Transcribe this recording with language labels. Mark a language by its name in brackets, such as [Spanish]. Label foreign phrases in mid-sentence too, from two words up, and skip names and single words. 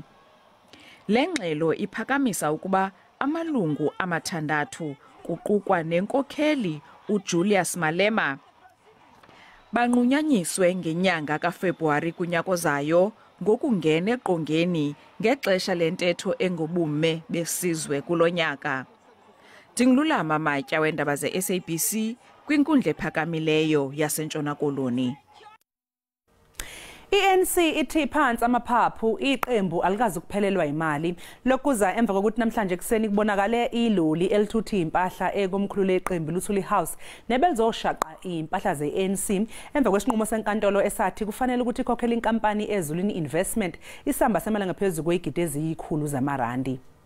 [Xhosa] Le ngxelo iphakamisa ukuba amalungu amathandathu kuqukwa nenkokheli uJulius Malema banqunyanyiswe ngenyanga kaFebruwari kunyaka ozayo ngokungena eqongeni ngexesha lentetho engobume besizwe kulonyaka. Dingilulama Matya weendaba ze-SABC kwinkundla ephakamileyo yaseNtshona Koloni. [Zulu] I-ANC ithi phansi amaphaphu iqembu alikazi ukuphelelwa imali lokuza emva kokuthi namhlanje kuseni kubonakale iloli elithutha impahla ekomkhulu leqembu luthuli house nebelizoshaqa impahla ze-ANC emva kwesinqumo senkantolo esathi kufanele ukuthi ikhokhele inkampani eZulwini Investment isamba semali ngaphezulu kwezigidi eziyikhulu zamarandi.